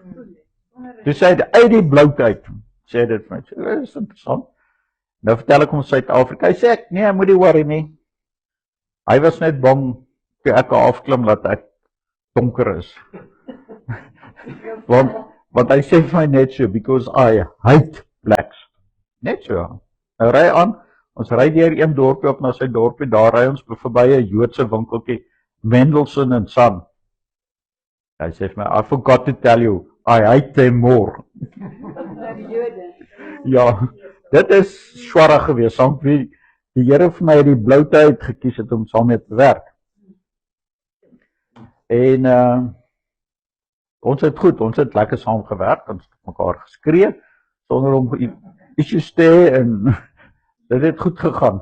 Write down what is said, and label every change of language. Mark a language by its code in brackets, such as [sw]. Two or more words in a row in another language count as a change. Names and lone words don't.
[af] Toe sê hy, uit die bloutheid, sê dit vir my, dit is interessant. Nou vertel ek om Suid-Afrika, hy sê ek, nee, moet nie worry nie. Hy was net bang, toe ek afklim, dat ek donker is. want hy sê vir my net so, [en] because I hate blacks. [af] Net so. Nou ry aan, ons ry deur een dorpie op na sy dorpie, daar ry ons verby 'n Joodse winkeltjie, Mendelssohn and Son. Hy sê vir my, [en] I forgot to tell you, I hate them more. [af] Ja, dit is swarrig geweest, saam wie die Here vir my die bloutheid gekies het om saam mee te werk. En ons het lekker saam gewerk, ons het mekaar geskree, sonder om issues te hê, en dit het goed gegaan.